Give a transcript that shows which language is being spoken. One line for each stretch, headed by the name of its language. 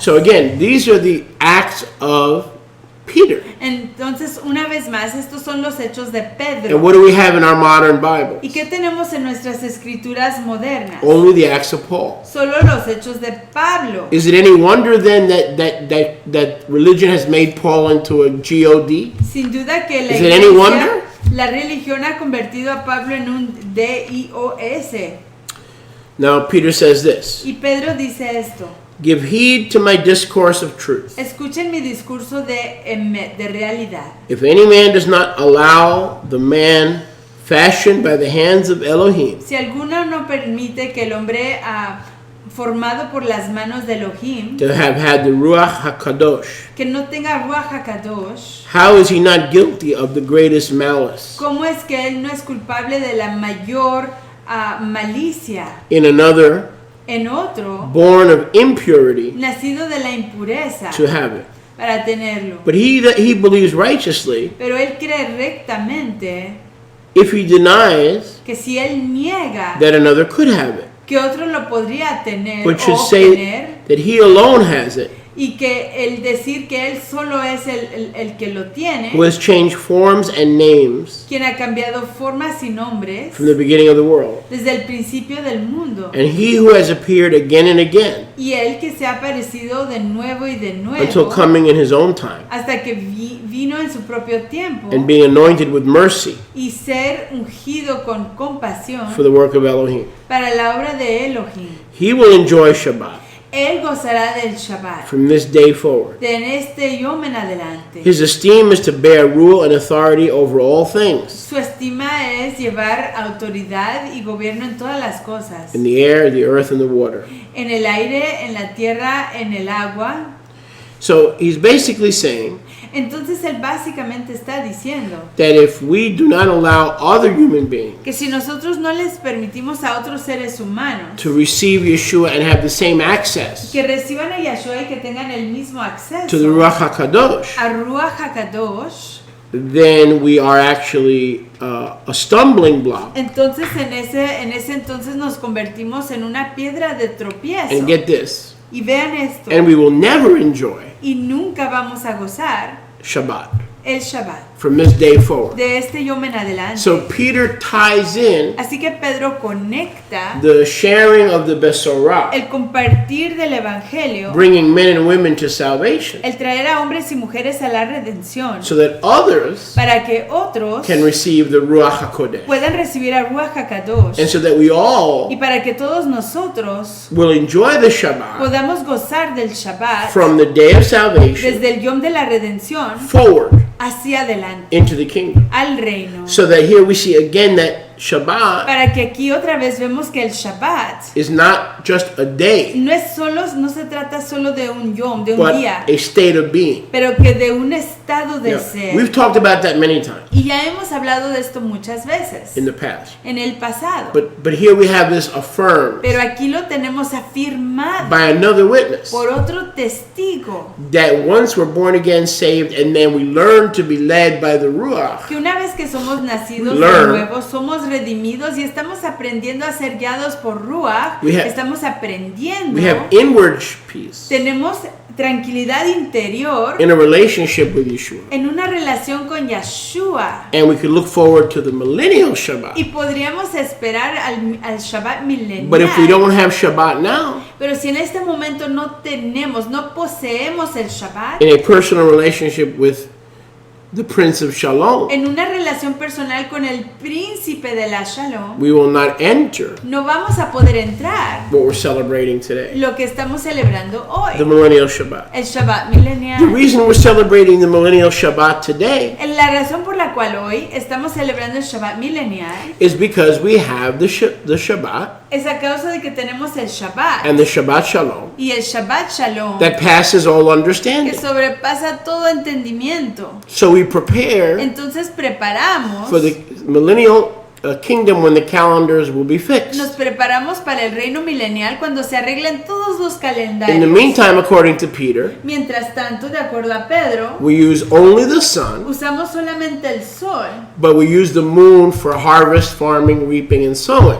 English: So again, these are the acts of Peter.
Spanish: Entonces, una vez más, estos son los hechos de
English: And
Spanish: Pedro.
English: what do we have in our modern Bible?
Spanish: ¿Y qué tenemos en nuestras escrituras modernas?
English: Only the acts of Paul.
Spanish: Solo los hechos de Pablo.
English: Is it any wonder then that religion has made Paul into a God?
Spanish: Sin duda que la
English: Is it any wonder?
Spanish: la religión ha convertido a Pablo en un DIOS.
English: Now Peter says this,
Spanish: Y Pedro dice esto:
English: give heed to my discourse of truth.
Spanish: escuchen mi discurso de realidad.
English: If any man does not allow the man fashioned by the hands of Elohim
Spanish: Si alguno no permite que el hombre formado por las manos de Elohim,
English: to have had the Ruach HaKadosh,
Spanish: que no tenga Ruach HaKadosh,
English: how is he not guilty of the greatest malice
Spanish: ¿cómo es que él no es culpable de la mayor malicia
English: in another
Spanish: en otro,
English: born of impurity
Spanish: nacido de la impureza,
English: to have it?
Spanish: para tenerlo?
English: But he that he believes righteously,
Spanish: Pero él cree rectamente
English: if he denies
Spanish: que si él niega
English: that another could have it,
Spanish: que otro lo podría tener
English: but should
Spanish: o
English: say
Spanish: tener,
English: that he alone has it,
Spanish: y que el decir que él solo es el que lo tiene,
English: who has changed forms and names
Spanish: quien ha cambiado formas y nombres
English: from the beginning of the world,
Spanish: desde el principio del mundo,
English: and he who has appeared again and again
Spanish: y él que se ha aparecido de nuevo y de
English: until
Spanish: nuevo
English: coming in his own time,
Spanish: hasta que vino en su propio tiempo,
English: and being anointed with mercy
Spanish: y ser ungido con compasión
English: for the work of Elohim.
Spanish: para la obra de Elohim.
English: He will enjoy Shabbat
Spanish: Él gozará del Shabbat,
English: from this day forward.
Spanish: de en este yom en adelante.
English: His esteem is to bear rule and authority over all things,
Spanish: Su estima es llevar autoridad y gobierno en todas las cosas,
English: in the air, the earth, and the water.
Spanish: en el aire, en la tierra, en el agua.
English: So he's basically saying
Spanish: Entonces él básicamente está diciendo
English: that if we do not allow other human beings
Spanish: que si nosotros no les permitimos a otros seres humanos
English: to receive Yeshua and have the same access
Spanish: que reciban a Yahshua y que tengan el mismo acceso
English: to the Ruach HaKadosh,
Spanish: a Ruach HaKadosh,
English: then we are actually a stumbling block.
Spanish: entonces en ese entonces nos convertimos en una piedra de tropiezo.
English: And get this,
Spanish: Y vean esto,
English: and we will never enjoy
Spanish: y nunca vamos a gozar
English: Shabbat
Spanish: el Shabbat
English: from this day forward.
Spanish: de este yom en adelante.
English: So Peter ties in
Spanish: Así que Pedro conecta
English: the sharing of the Besorah,
Spanish: el compartir del evangelio,
English: bringing men and women to salvation,
Spanish: el traer a hombres y mujeres a la redención,
English: so that others
Spanish: para que otros
English: can receive the Ruach HaKodesh,
Spanish: puedan recibir a Ruach HaKadosh,
English: and so that we all
Spanish: y para que todos nosotros
English: will enjoy the Shabbat
Spanish: podamos gozar del Shabbat
English: from the day of salvation
Spanish: desde el yom de la redención
English: forward
Spanish: hacia adelante
English: into the kingdom.
Spanish: al reino,
English: So that here we see again that Shabbat
Spanish: para que aquí otra vez vemos que el Shabbat
English: is not just a day,
Spanish: no se trata solo de un yom, de un
English: but
Spanish: día,
English: a state of being.
Spanish: pero que de un estado de
English: Yeah.
Spanish: ser.
English: We've talked about that many times
Spanish: Y ya hemos hablado de esto muchas veces
English: in the past.
Spanish: en el pasado,
English: But here we have this affirmed
Spanish: pero aquí lo tenemos afirmado
English: by another witness
Spanish: por otro testigo,
English: that once we're born again, saved, and then we learn to be led by the Ruach,
Spanish: que una vez que somos nacidos de
English: Learn.
Spanish: nuevo, somos redimidos y estamos aprendiendo a ser guiados por Ruach, estamos aprendiendo,
English: we have inward peace
Spanish: tenemos tranquilidad interior
English: in a relationship with Yeshua.
Spanish: en una relación con Yeshua.
English: And we could look forward to the millennial Shabbat.
Spanish: Y podríamos esperar al Shabbat milenial.
English: But if we don't have Shabbat now,
Spanish: Pero si en este momento no poseemos el Shabbat,
English: in a personal relationship with the Prince of Shalom,
Spanish: en una relación personal con el príncipe de la Shalom,
English: we will not enter
Spanish: no vamos a poder entrar
English: what we're celebrating today,
Spanish: lo que estamos celebrando
English: the
Spanish: hoy,
English: millennial Shabbat.
Spanish: el Shabbat
English: The
Spanish: milenial.
English: reason we're celebrating the millennial Shabbat today
Spanish: La razón por la cual hoy estamos celebrando el Shabbat milenial
English: is because we have the Shabbat
Spanish: es a causa de que tenemos el Shabbat
English: and the Shabbat Shalom
Spanish: y el Shabbat Shalom
English: that passes all
Spanish: que
English: understanding.
Spanish: sobrepasa todo entendimiento.
English: So we prepare
Spanish: Entonces preparamos,
English: for the millennial kingdom when the calendars will be fixed.
Spanish: nos preparamos para el reino milenial cuando se arreglen todos los
English: In the
Spanish: calendarios.
English: meantime, according to Peter,
Spanish: Mientras tanto, de acuerdo a Pedro,
English: we use only the sun,
Spanish: usamos solamente el sol,
English: but we use the moon for harvest, farming, reaping, and sowing.